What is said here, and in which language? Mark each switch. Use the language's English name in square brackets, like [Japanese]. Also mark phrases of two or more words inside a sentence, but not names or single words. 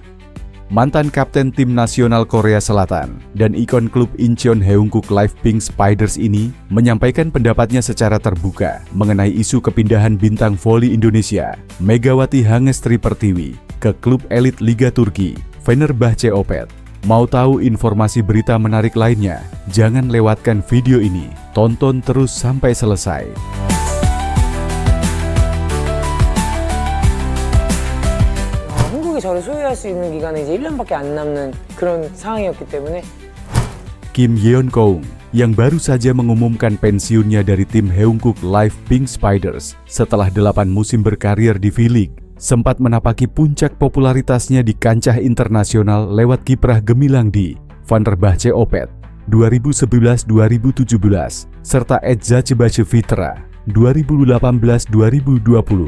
[Indonesian] Mantan kapten tim nasional Korea Selatan dan ikon klub Incheon Haeunkook Life Pink Spiders ini menyampaikan pendapatnya secara terbuka mengenai isu kepindahan bintang voli Indonesia, Megawati Hangestri Pertiwi, ke klub elit Liga Turki, Fenerbahce Opet. Mau tahu informasi berita menarik lainnya? Jangan lewatkan video ini, tonton terus sampai selesai. [Korean] 한국이 저를 소유할 수 있는 기간은 이제 1년밖에 안 남는 그런 상황이었기 때문에 [Indonesian] Kim Yeon-keung yang baru saja mengumumkan pensiunnya dari tim Haeunkook Life Pink Spiders setelah 8 musim berkarir di V-League, sempat menapaki puncak popularitasnya di kancah internasional lewat kiprah gemilang di Fenerbahce Opet 2011-2017 serta Eczacıbaşı Vitra 2018-2020.